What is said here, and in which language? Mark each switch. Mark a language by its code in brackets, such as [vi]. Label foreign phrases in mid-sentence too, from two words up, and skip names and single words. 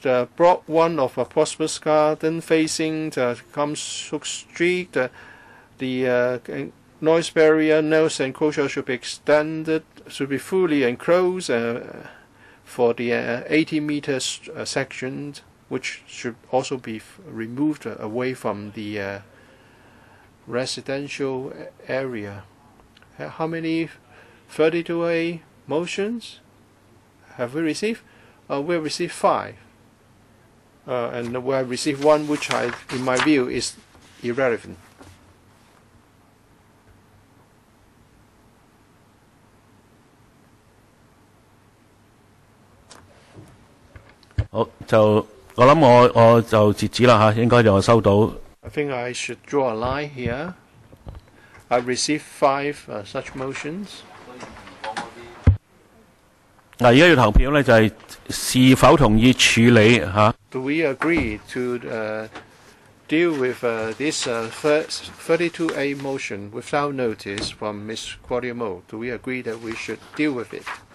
[en] Block 1 of Prosperous Garden facing Hau Cheung Street, the noise barrier, noise enclosure should be extended, should be fully enclosed for the 80 meters section, which should also be removed away from the residential area. How many 32A motions have we received? We have received 5. And we have received 1 which in my view is irrelevant. [yue] 好，我諗我就截止啦嚇，應該就收到。 [en] I think I should draw a line here. I've received 5 such motions. [yue] 嗱，而家要投票咧，就係是否同意處理嚇。 [en] Do we agree to deal with this 32A motion without notice from Ms. Claudia Mo? Do we agree that we should deal with it?